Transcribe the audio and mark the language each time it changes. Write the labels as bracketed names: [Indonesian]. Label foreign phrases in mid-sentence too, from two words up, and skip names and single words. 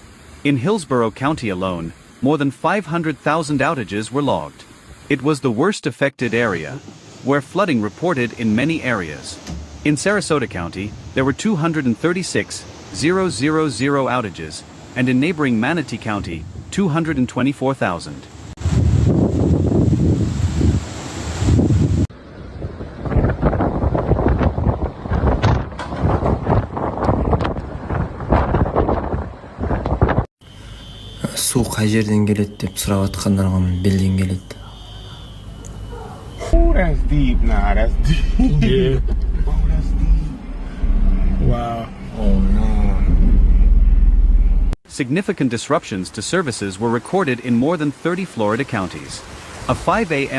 [English] In Hillsborough County alone, more than 500,000 outages were logged. It was the worst affected area, where flooding reported in many areas. In Sarasota County, there were 236,000 outages, and in neighboring Manatee County, 224,000. [Kyrgyz] Суу кай жерден келет деп сурап аткандарга билдин келет. [English] Oh, that's deep. Nah, that's deep. Yeah. Oh, that's deep. Wow. Oh, no. Significant disruptions to services were recorded in more than 30 Florida counties. A 5 a.m.